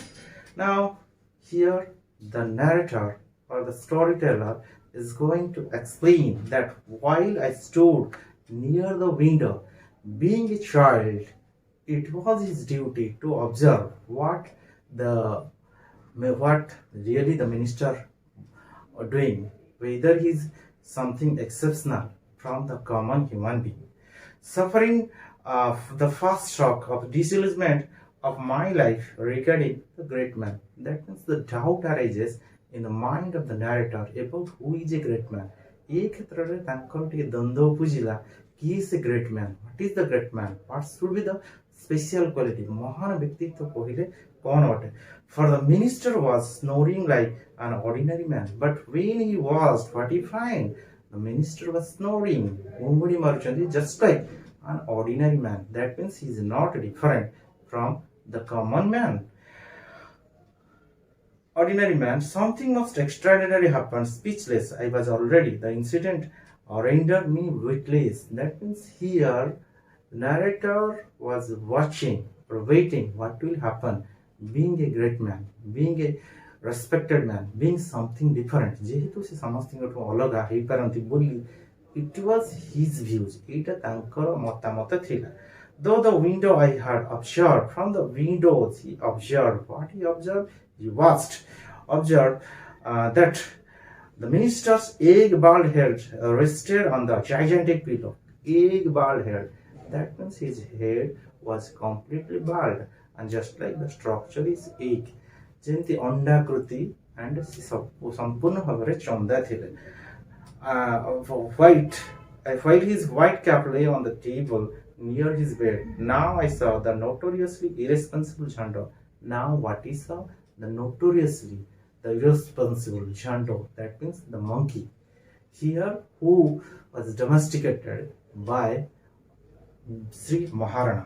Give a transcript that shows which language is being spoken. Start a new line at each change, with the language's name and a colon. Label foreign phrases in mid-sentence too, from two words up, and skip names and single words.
English: Now, here the narrator or the storyteller is going to explain that while I stood near the window, being a child, it was his duty to observe what really the minister are doing, whether he's something exceptional from the common human being. Suffering the first shock of disillusionment of my life regarding the great man. That means the doubt arises in the mind of the narrator about who is a great man.
Odia: ଏ କ୍ଷେତ୍ରରେ ତାଙ୍କର ଟିକେ ଦ୍ୱନ୍ଦ୍ୱ ଉପୁଜିଲା, କିଏ ସେ
English: great man, what is the great man, what should be the special quality,
Odia: ମହାନ ବ୍ୟକ୍ତିତ୍ୱ କହିଲେ କ'ଣ ଅଟେ.
English: For the minister was snoring like an ordinary man, but when he was what he find, the minister was snoring,
Odia: ଘୁଙ୍ଗୁଡ଼ି ମାରୁଛନ୍ତି,
English: just like an ordinary man. That means he is not different from the common man. Ordinary man, something most extraordinary happened. Speechless, I was already. The incident rendered me witless. That means here, the narrator was watching or waiting what will happen. Being a great man, being a respected man, being something different.
Odia: ଯେହେତୁ ସେ ସମସ୍ତଙ୍କଠୁ ଅଲଗା ହେଇପାରନ୍ତି ବୋଲି,
English: it was his views.
Odia: ଏଇଟା ତାଙ୍କର ମତାମତ ଥିଲା.
English: Though the window I had observed, from the windows he observed. What he observed? He observed that the minister's egg bald head rested on the gigantic pillow. Egg bald head. That means his head was completely bald, and just like the structure is egg.
Odia: ଯେମିତି ଅଣ୍ଡାକୃତି, and ସେ ସମ୍ପୂର୍ଣ୍ଣ ଭାବରେ ଚନ୍ଦା ଥିଲେ.
English: While his white cap lay on the table near his bed. Now I saw the notoriously irresponsible Jhando. Now what he saw? The notoriously, the irresponsible Jhando. That means the monkey. Here, who was domesticated by Sri Maharana.